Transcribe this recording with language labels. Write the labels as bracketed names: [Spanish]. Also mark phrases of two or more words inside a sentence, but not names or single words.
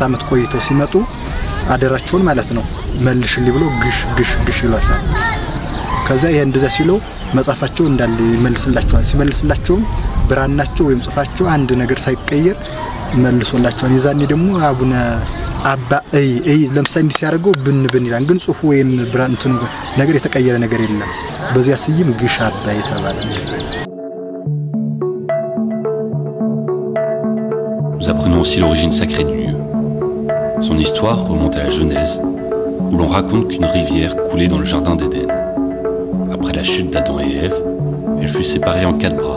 [Amharic] አመት ቆይተው ሲመጡ አደራቸውን ማለት ነው መልሽልኝ ብሎ ግሽ ይሏታል። ከዚያ ይሄ እንደዛ ሲለው መጻፋቸው እንዳለ ይመልስላቸዋል። ሲመልስላቸው ብራናቸው ወይም ጽፋቸው አንድ ነገር ሳይቀየር መልሶላቸዋል። የዛኔ ደግሞ አቡነ አባይ ለምሳሌ እንዲህ ሲያደርገው ብን ይላል። ግን ጽፉ ወይም ብራን እንትኑ ነገር የተቀየረ ነገር የለም። በዚያ ስይም ግሽ አባይ ተባለ። [French] Nous apprenons aussi l'origine sacrée du lieu. Son histoire remonte à la Genèse, où l'on raconte qu'une rivière coulait dans le jardin d'Éden. Après la chute d'Adam et Ève, elle fut séparée en 4 bras.